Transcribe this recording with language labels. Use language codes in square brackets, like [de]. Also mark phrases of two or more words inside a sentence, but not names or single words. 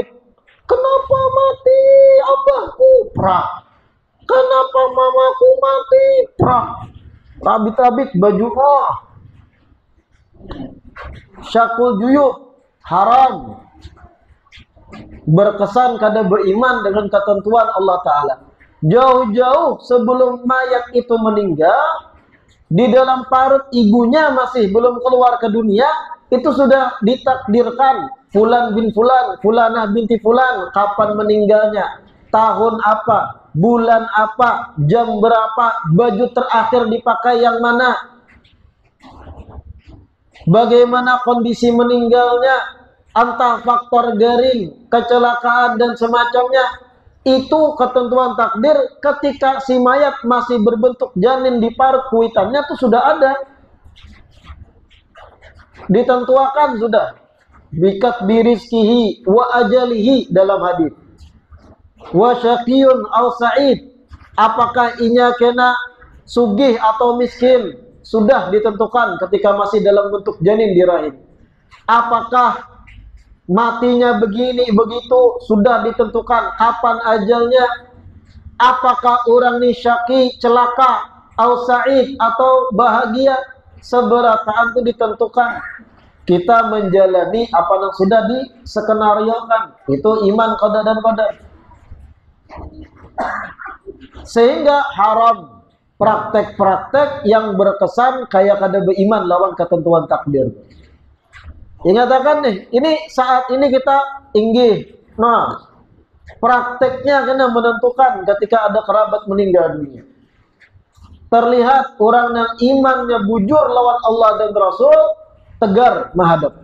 [id] Kenapa mati abahku? Prak. Kenapa mamaku mati? Prak. [bjn] Rabit-rabit baju. [ar] شق الجيوب. [id] Haram. Berkesan kada beriman dengan ketentuan Allah Ta'ala. Jauh-jauh sebelum mayat itu meninggal, di dalam parut ibunya masih belum keluar ke dunia, itu sudah ditakdirkan [ar] فلان بن فلان, فلانة بنت فلان, [id] kapan meninggalnya, tahun apa, bulan apa, jam berapa, baju terakhir dipakai yang mana, bagaimana kondisi meninggalnya, entah faktor garing, kecelakaan dan semacamnya. Itu ketentuan takdir ketika si mayat masih berbentuk janin di parut kuitannya itu sudah ada. Ditentuakan sudah. [ar] بكت برزقه وأجله [id] dalam hadis. [ar] وشقي أو سعيد. [bjn] Apakah inya kena sugih atau miskin? [id] Sudah ditentukan ketika masih dalam bentuk janin di rahim. Apakah matinya begini begitu sudah ditentukan kapan ajalnya. Apakah orang ini syaqi, celaka, au sa'id atau bahagia, seberataan itu ditentukan. Kita menjalani apa yang sudah diskenariokan. Itu iman qada dan qadar. Sehingga haram praktek-praktek yang berkesan kayak kada beriman lawan ketentuan takdir. Ingatakan nih, ini saat ini kita inggih. Nah, prakteknya kena menentukan ketika ada kerabat meninggal dunia. Terlihat orang yang imannya bujur lawan Allah dan Rasul, tegar menghadap.